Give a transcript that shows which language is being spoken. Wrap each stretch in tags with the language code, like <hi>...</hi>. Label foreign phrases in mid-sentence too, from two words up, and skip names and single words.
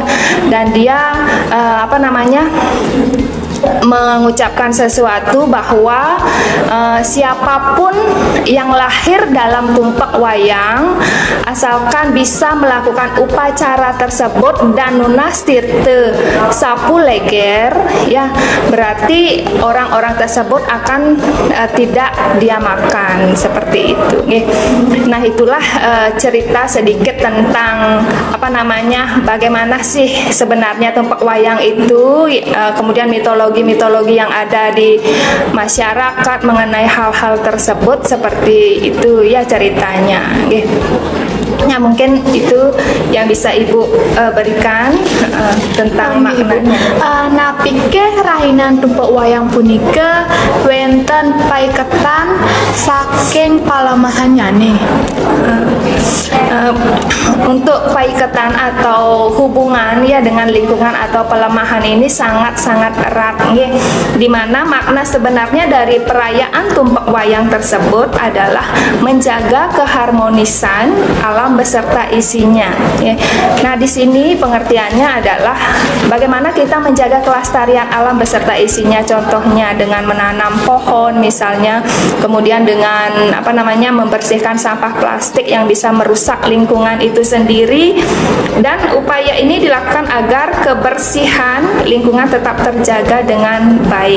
<id>Dan dia mengucapkan sesuatu bahwa siapapun yang lahir dalam tumpak wayang, asalkan bisa melakukan upacara tersebut dan</id> <ban>nunas tirte</ban> <id>sapu leger, ya, berarti orang-orang tersebut akan tidak dia makan, seperti itu. Nah, itulah cerita sedikit tentang bagaimana sih sebenarnya tumpak wayang itu, kemudian mitologi yang ada di masyarakat mengenai hal-hal tersebut, seperti itu, ya, ceritanya. Ya, mungkin itu yang bisa Ibu berikan tentang maknanya.</id> <ban>Napike rahinan tumpak wayang punika wenten paiketan saking palemahannya nih.</ban> <id>Untuk paiketan atau hubungan, ya, dengan lingkungan atau pelemahan ini sangat-sangat erat, ya, dimana makna sebenarnya dari perayaan tumpak wayang tersebut adalah menjaga keharmonisan alam beserta isinya, ya. Nah, di sini pengertiannya adalah bagaimana kita menjaga kelestarian alam beserta isinya, contohnya dengan menanam pohon misalnya, kemudian dengan membersihkan sampah plastik yang bisa merusak lingkungan itu sendiri, dan upaya ini dilakukan agar kebersihan lingkungan tetap terjaga dengan baik.</id>